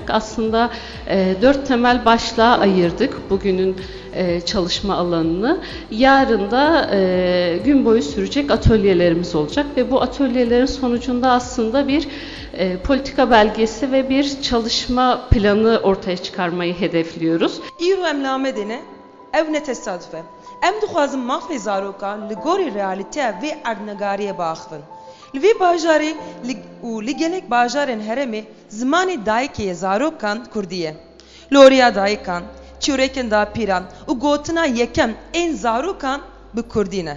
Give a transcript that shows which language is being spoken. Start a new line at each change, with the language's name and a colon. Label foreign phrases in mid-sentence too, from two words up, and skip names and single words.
Turkish: Aslında 4 temel başlığa ayırdık bugünün çalışma alanını. Yarın da gün boyu sürecek atölyelerimiz olacak ve bu atölyelerin sonucunda aslında bir politika belgesi ve bir çalışma planı ortaya çıkarmayı hedefliyoruz.
Kurdish: İro em lamedine ev ne tesadüfe. Em dixwazim mafê zarokan li gorî realîteya vê erdnegariyê biaxivin. Li vê bajarê û li gelek bajarên herêmê zimanê dayîkê yê zarokan Kurdî ye. Loriya dayikan, çîrokên dapîran û gotina yekem ên zarokan bi Kurdî ne.